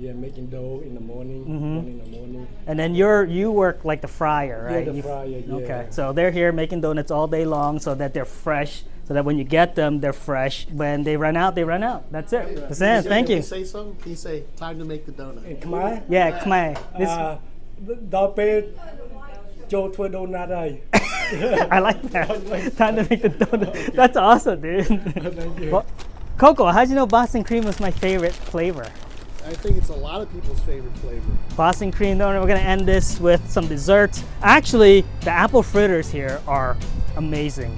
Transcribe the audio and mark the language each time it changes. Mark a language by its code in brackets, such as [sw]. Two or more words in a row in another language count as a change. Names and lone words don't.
[en] Yeah, making dough in the morning, 1 in the morning. And then you work like the fryer, right? the fryer, yeah. Okay, so they're here making donuts all day long so that they're fresh, so that when you get them, they're fresh. When they run out, they run out. That's it. That's it. Thank Can you. say something? Can you say, time to make the donut? In Khmer, Yeah, Khmer. [km] ដល់ពេលចូលធ្វើដូណាត់ហើយ [en] I like that. Time to make the donut. That's awesome, dude. Well, Coco, how'd you know Boston cream was my favorite flavor? I think it's a lot of people's favorite flavor. Boston cream donut. We're gonna end this with some desserts. Actually, the apple fritters here are amazing.